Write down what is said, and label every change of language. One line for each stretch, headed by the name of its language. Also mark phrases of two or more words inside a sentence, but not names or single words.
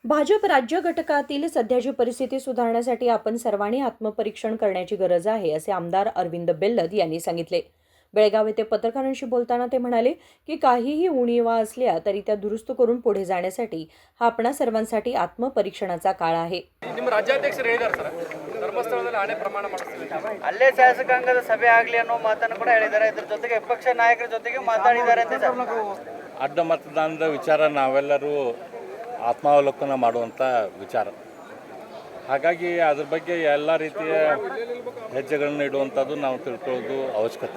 Marathi: भाजप राज्य घटकातील सध्याची परिस्थिती सुधारण्यासाठी आपण सर्वांनी आत्मपरीक्षण करण्याची गरज आहे, असे आमदार अरविंद बेल्लद यांनी सांगितले. बेळगाव येथे पत्रकारांशी बोलताना ते म्हणाले की काहीही उणिवा असल्या तरी त्या दुरुस्त करून पुढे जाण्यासाठी हा आपणा सर्वांसाठी आत्मपरीक्षणाचा काळ आहे.
Kannada: ನಿಮ್ಮ ರಾಜ್ಯಾಧ್ಯಕ್ಷರು ಹೇಳಿದ್ದಾರೆ ಸರ್ ಧರ್ಮಸ್ಥಳದಲ್ಲಿ ಆಣೆ ಪ್ರಮಾಣ ಮಾಡಿಸ್ತಾರೆ ಅಲ್ಲೇ ಶಾಸಕಾಂಗದ ಸಭೆ ಆಗಲಿ ಅನ್ನೋ ಮಾತನ್ನು ಕೂಡ ಹೇಳಿದ್ದಾರೆ. ಇದರ ಜೊತೆಗೆ ವಿಪಕ್ಷ ನಾಯಕರ ಜೊತೆಗೆ ಮಾತಾಡಿದ್ದಾರೆ ಅಂತ ಸರ್. ಅಡ್ಡ ಮತದಾನದ ವಿಚಾರ ನಾವೆಲ್ಲರೂ ಆತ್ಮಾವಲೋಕನ ಮಾಡುವಂಥ ವಿಚಾರ. ಹಾಗಾಗಿ ಅದ್ರ ಬಗ್ಗೆ ಎಲ್ಲ ರೀತಿಯ ಹೆಜ್ಜೆಗಳನ್ನು ಇಡುವಂಥದ್ದು ನಾವು ತಿಳ್ಕೊಳ್ಳೋದು ಅವಶ್ಯಕತೆ.